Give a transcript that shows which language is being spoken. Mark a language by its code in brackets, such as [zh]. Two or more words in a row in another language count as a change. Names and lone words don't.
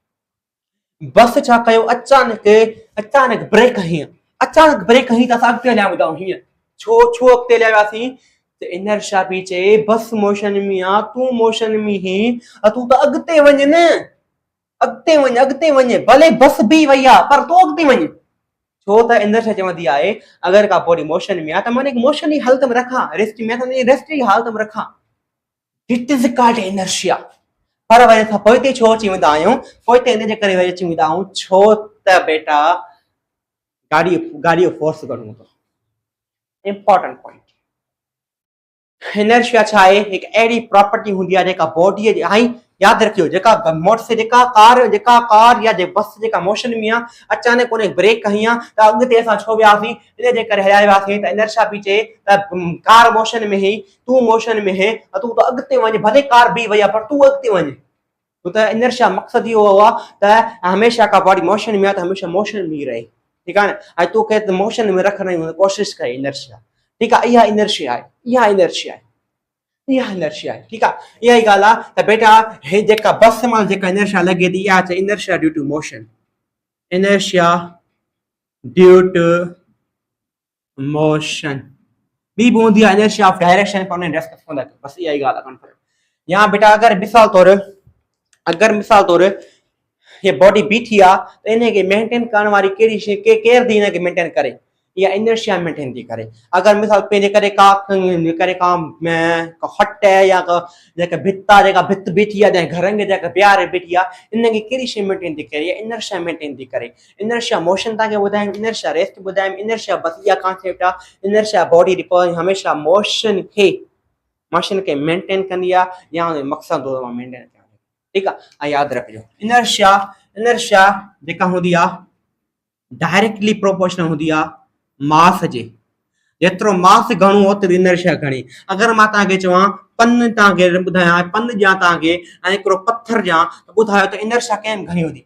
[sd] बस छा कयो, अचानक ब्रेक हई, अचानक ब्रेक हई त असां अॻिते हलिया वेंदा आहियूं। हीअं छो अॻिते हलिया वियासीं? त इनर्शिया पई चए [en] bus motion [sd] में आहे, तूं मोशन में ही, तूं त अॻिते वञ न, अॻिते वञ, अॻिते वञ, भले बस बीह वई आहे पर तूं अॻिते वञ। छो त इनर्शिया चवंदी आहे अगरि का बॉडी मोशन में आहे त माने मोशन जी हालत में रखां, रेस्ट में आहे त रेस्ट जी हालत में रखां। [en] it is called inertia. [sd] पर वरी असां पोइते छो अची वेंदा आहियूं? पोइते इन जे करे वरी अची वेंदा आहियूं, छो त बेटा गाॾीअ जो फोर्स घणो हूंदो। [en] important point, [sd] इनर्शिया छा आहे? हिकु अहिड़ी प्रॉपर्टी हूंदी आहे जेका बॉडीअ जी, ऐं यादि रखियो जेका मोटरसाइकिल जेका कार या बस जेका मोशन में आहे, अचानक उन ब्रेक हई आहे त अॻिते असां छो वियासीं? इन जे करे हलिया वियासीं त इनर्शिया पई चए त कार मोशन में ही, तूं मोशन में हे, तूं त अॻिते वञ, भले कार बीह वई आहे पर तूं अॻिते वञ। छो त इनर्शिया मक़सदु इहो आहे त हमेशह का बॉडी मोशन में आहे त हमेशह मोशन में ई रहे, ठीकु आहे न, ऐं तोखे मोशन में रखण जी कोशिशि करे इनर्शिया, ठीकु आहे। इहा इनर्शिया आहे, इहा इनर्शिया आहे, इहा इनर्शिया आहे, ठीकु आहे। इहा ई ॻाल्हि आहे त बेटा हे जेका बस मां जेका इनर्शिया लॻे थी, इहा चए [en] inertia due to motion, inertia due to motion. [sd] ॿी बि हूंदी आहे [en] inertia of direction, [sd] पर उन डिस्कस कंदा, बस इहा ई ॻाल्हि आहे। या बेटा अगरि मिसाल तौरु हे बॉडी बीठी आहे त इनखे मेंटेन करण वारी कहिड़ी शइ, केरु थी हिनखे मेंटेन करे? इहा इनर्शिया मेंटेन थी करे। अगरि मिसाल पंहिंजे करे का हट है या जेका भित बीठी आहे, घरनि खे जेका प्यार बीठी आहे, इनखे कहिड़ी शइ मेंटेन थी करे? इनर्शिया मेंटेन थी करे। [en] inertia motion [sd] तव्हांखे ॿुधायमि, [en] inertia rest [sd] ॿुधायमि, इनर्शिया बस इहा कॉन्सेप्ट आहे। [en] inertia body [sd] हमेशा मोशन खे मेंटेन कंदी आहे या मक़सदु मेंटेन कंदी आहे, ठीकु आहे। ऐं यादि रखिजो इनर्शिया जेका हूंदी आहे [en] directly proportional [sd] हूंदी आहे मास जे। जेतिरो मास घणो ओतिरी इनर्शिया घणी। अगरि मां तव्हांखे चवां पन तव्हांखे ॿुधायां पन ॾियां तव्हांखे ऐं हिकिड़ो पथर ॾियां त ॿुधायो त इनर्शिया कंहिं घणी हूंदी।